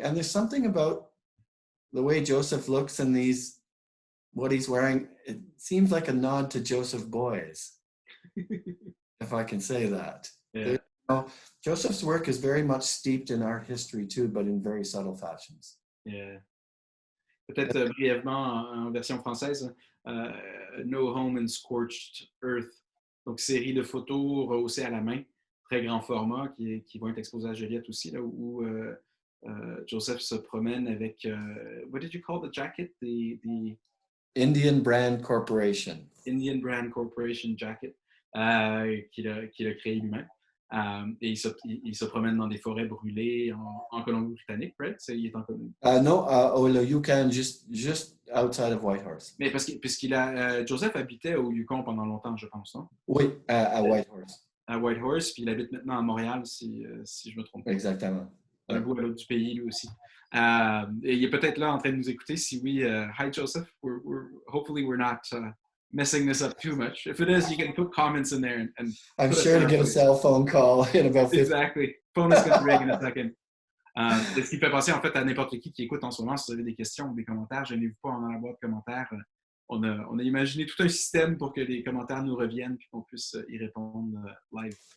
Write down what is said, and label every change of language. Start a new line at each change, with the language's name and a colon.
English: And there's something about the way Joseph looks in these, what he's wearing, it seems like a nod to Joseph Beuys, if I can say that. Yeah. Joseph's work is very much steeped in art history too, but in very subtle fashions. Yeah.
French: Peut-être brièvement en version française, No Home in Scorched Earth, donc série de photos rehaussées à la main, très grand format, qui vont être exposées à Joliette aussi, là, où Joseph se promène avec,
English: what did you call the jacket? The Indian Brand Corporation.
French: Indian Brand Corporation jacket, qu'il a créé lui-même. Et il se promène dans des forêts brûlées en Colombie-Britannique, right? Il est en Colombie.
English: No,
French: le Yukon,
English: just outside of Whitehorse.
French: Mais puisqu'il a, Joseph habitait au Yukon pendant longtemps, je pense, non? Oui, à Whitehorse. À Whitehorse, puis il habite maintenant à Montréal, si je me trompe pas. Exactement. Un bout à l'autre du pays, lui aussi. Et il est peut-être là en train de nous écouter. Si oui,
English: hi Joseph. Hopefully we're not messing this up too much. If it is, you can put comments in there. And I'm sure to get a cell phone call in about 50. Exactly. Phone is going to ring in a second.
French: Ce qui fait penser en fait à n'importe qui écoute en ce moment. Si vous avez des questions ou des commentaires, gênez-vous pas dans la boîte de commentaires. On a imaginé tout un système pour que les commentaires nous reviennent et qu'on puisse y répondre live.